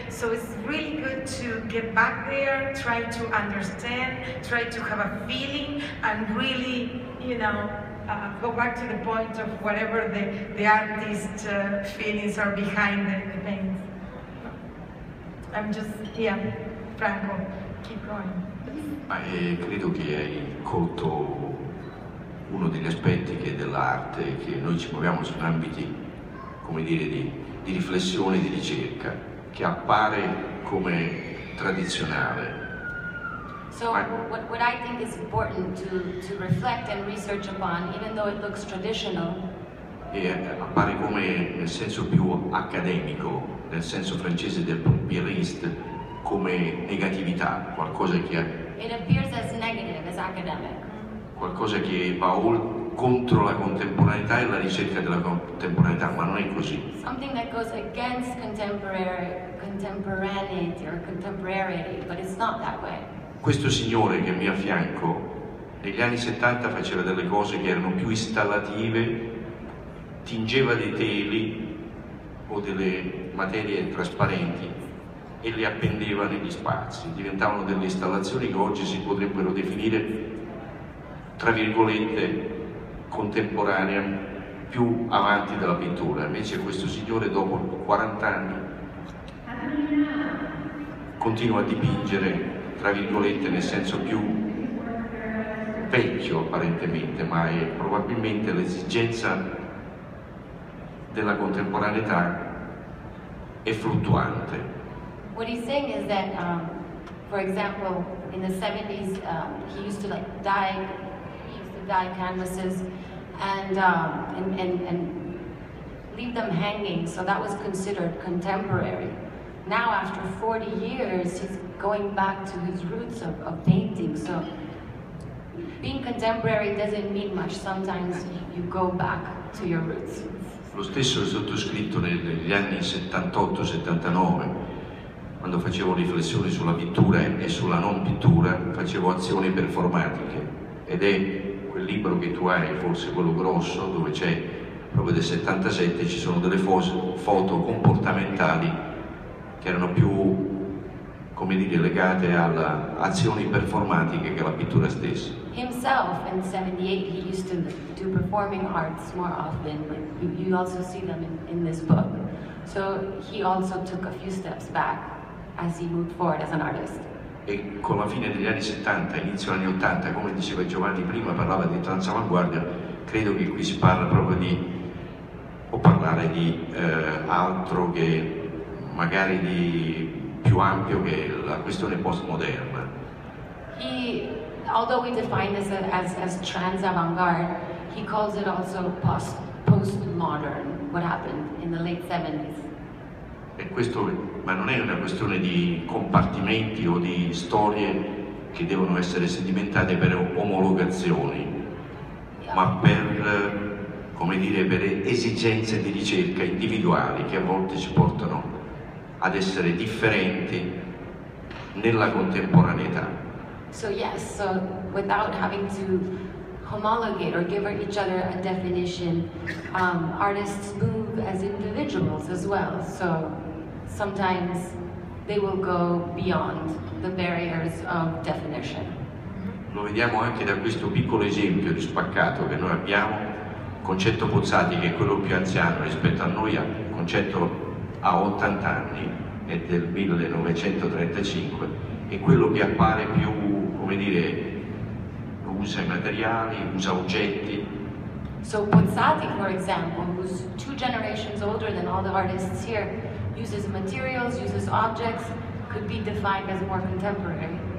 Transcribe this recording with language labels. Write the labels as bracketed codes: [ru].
[en] So it's really good to get back there, try to understand, try to have a feeling, and really, you know, go back to the point of whatever the artist's feelings are behind the paintings. I'm just, yeah, Franco, keep going. [it] Credo che hai colto uno degli aspetti che dell'arte, che noi ci muoviamo su ambiti, come dire, di riflessione e di ricerca, che appare come tradizionale. [en] So what I think is important to reflect and research upon, even though it looks traditional, [it] e appare come nel senso più accademico, nel senso francese del pierriste, come negatività, qualcosa che [en] it appears as negative, as academic. [it] Qualcosa che va contro la contemporaneità e la ricerca della contemporaneità, ma non è così. [en] Something that goes against contemporaneity or contemporarity, but it's not that way. [it] Questo signore che è mio a fianco, negli anni 70 faceva delle cose che erano più installative, tingeva dei teli o delle materie trasparenti e le appendeva negli spazi. Diventavano delle installazioni che oggi si potrebbero definire, tra virgolette, contemporanea, più avanti della pittura. Invece questo signore dopo 40 anni continua a dipingere, tra virgolette, nel senso più vecchio apparentemente, ma è probabilmente l'esigenza della contemporaneità è fluttuante. [en] What he's saying is that, for example, in the 70s, he used to dye canvases and leave them hanging, so that was considered contemporary. Now, after 40 years, he's going back to his roots of painting. So, being contemporary doesn't mean much. Sometimes you go back to your roots. [it] Lo stesso è sottoscritto negli anni 78-79, quando facevo riflessioni sulla pittura e sulla non pittura, facevo azioni performatiche, ed è quel libro che tu hai, forse quello grosso, dove c'è proprio del 77, ci sono delle foto comportamentali che erano più, come dire, legate alle azioni performatiche che alla pittura stessa. [en] Himself in 78, he used to do performing arts more often. You also see them in this book. So he also took a few steps back as he moved forward as an artist. [it] E con la fine degli anni 70, inizio anni 80, come diceva Giovanni prima, parlava di transavanguardia, credo che qui si parla proprio può parlare di altro che magari di più ampio che la questione postmoderna. [en] Although we define this as trans avant-garde, he calls it also post-modern, what happened in the late 70s. [it] E questo, ma non è una questione di compartimenti o di storie che devono essere sedimentate per omologazioni, ma per, come dire, per esigenze di ricerca individuali che a volte ci portano ad essere differenti nella contemporaneità. [en] So yes, so without having to homologate or give each other a definition, artists move as individuals as well. So sometimes they will go beyond the barriers of definition. [it] Lo vediamo anche da questo piccolo esempio di spaccato che noi abbiamo. Concetto Pozzati, che è quello più anziano rispetto a noi, Concetto ha 80 anni, è del 1935, è quello che appare più, come dire, usa i materiali, usa oggetti. [en] So Pozzati, for example, who's 2 generations older than all the artists here, uses materials, uses objects, could be defined as more contemporary.